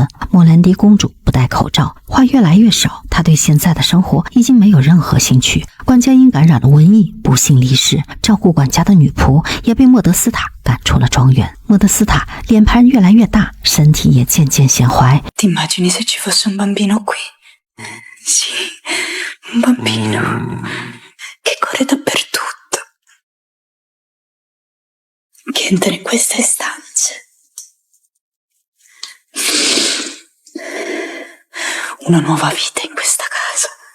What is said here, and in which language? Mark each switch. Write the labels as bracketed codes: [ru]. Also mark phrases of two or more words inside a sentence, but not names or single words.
[zh] 莫兰迪公主不戴口罩，话越来越少，她对现在的生活已经没有任何兴趣。管家因感染了瘟疫不幸离世，照顾管家的女仆也被莫德斯塔赶出了庄园。莫德斯塔脸盘越来越大，身体也渐渐显怀。 [it] Ti immagini se ci fosse un bambino qui? Sì, un bambino che corre dappertutto, che entra in queste stanze. Una nuova vita in questa casa.